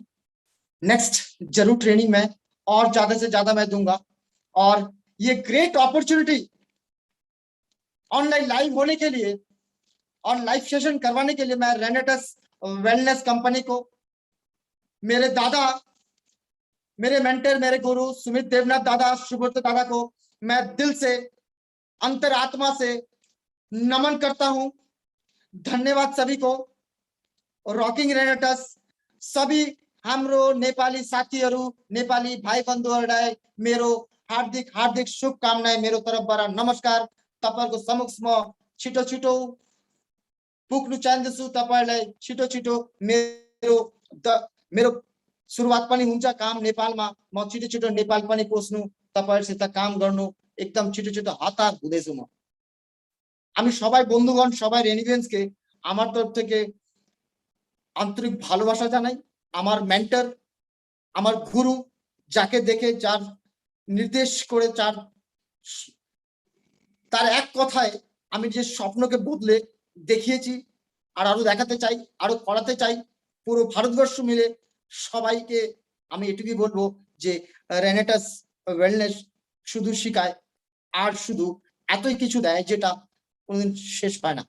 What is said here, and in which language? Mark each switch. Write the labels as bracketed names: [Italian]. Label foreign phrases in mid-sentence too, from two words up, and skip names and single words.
[Hindi] नेक्स्ट जरूर ट्रेनिंग में और ज्यादा से ज्यादा मैं दूंगा, और ये [English] great opportunity online live [Hindi] होने के लिए और [English] live session [Hindi] करवाने के लिए मैं रेनेटस वेलनेस कंपनी को, मेरे दादा, मेरे मेंटर, मेरे गुरु सुमित देवनाथ दादा, सुब्रत दादा को मैं दिल से, अंतरात्मा से नमन करता हूं। धन्यवाद सभी को। [Nepali] रॉकिङ रेनेटस सबै हाम्रो नेपाली साथीहरू, नेपाली भाइ बन्धुहरूलाई मेरो हार्दिक हार्दिक शुभकामना, मेरो तर्फबाट नमस्कार। तपाईहरुको समक्ष म छिटो छिटो पुग्नु चाहन्छु। तपाईहरुलाई छिटो छिटो मेरो सुरुवात पनि हुन्छ काम नेपालमा, म छिटो छिटो नेपाल पनि पस्नु, तपाईहरुसित काम गर्नु एकदम छिटो छिटो हतार हुँदैछु म। [Bangla] আমি সবাই বন্ধুগণ, সবাই রেনিভেন্সকে আমার তরফ থেকে আন্তরিক ভালোবাসা জানাই। আমার মেন্টর, আমার গুরু, যাকে দেখে, যার নির্দেশ করে, তার এক কথায় আমি যে স্বপ্নকে বদলে দেখিয়েছি আর আরো দেখাতে চাই, আরো করাতে চাই, পুরো ভারতবর্ষ মিলে সবাইকে আমি এটুকুই বলবো যে রেনেটাস ওয়েলনেস শুধু শেখায় আর শুধু এতই কিছু দেয় যেটা কোনোদিন শেষ পায় না।